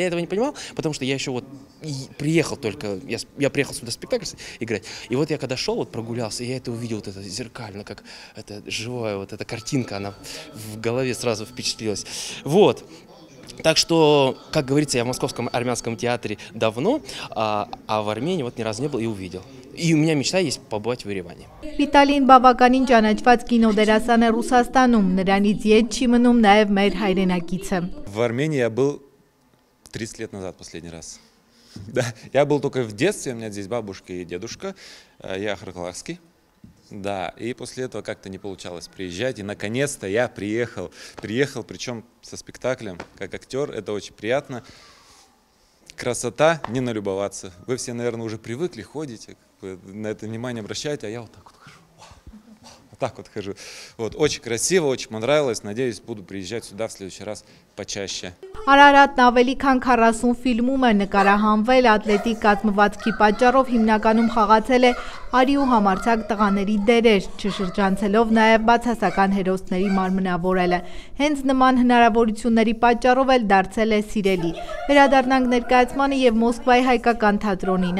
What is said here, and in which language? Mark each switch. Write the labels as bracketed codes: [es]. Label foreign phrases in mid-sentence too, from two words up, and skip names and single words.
[ru] Я этого не понимал, потому что я еще вот приехал только, я приехал сюда спектакль играть, и вот я когда шел, вот прогулялся, я это увидел, вот это зеркально, как это живая вот эта картинка, она в голове сразу впечатлилась. Вот. Так что, как говорится, я в Московском армянском театре давно, а в Армении вот ни разу не был и увидел. И у меня мечта есть побывать в Ереване. [hy] Վիտալին բավականին ճանաչված կինոդերասան է Ռուսաստանում, նրանից ետ չի մնում նաև մեր հայրենակիցը։ [ru] В Армении я был 30 лет назад последний раз. Да, я был только в детстве, у меня здесь бабушка и дедушка, я Харклахский. Да, и после этого как-то не получалось приезжать, и наконец-то я приехал, причем со спектаклем, как актер, это очень приятно. Красота, не налюбоваться. Вы все, наверное, уже привыкли, ходите, на это внимание обращаете, а я вот так вот хожу. Вот так вот хожу. Вот, очень красиво, очень понравилось. Надеюсь, буду приезжать сюда в следующий раз почаще. [hy] Արարատն ավելի քան 40 ֆիլմում է նկարահանվել, ատլետիկ կազմվածքի պատճառով հիմնականում խաղացել է արի ու համարձակ տղաների դերեր, չշրջանցելով նաև բացասական հերոսների մարմնավորելը։ Հենց նման հնարավորությունների պատճառով էլ դարձել է սիրելի։ Վերադառնանք ներկայացմանը եւ Մոսկվայի հայկական թատրոնին։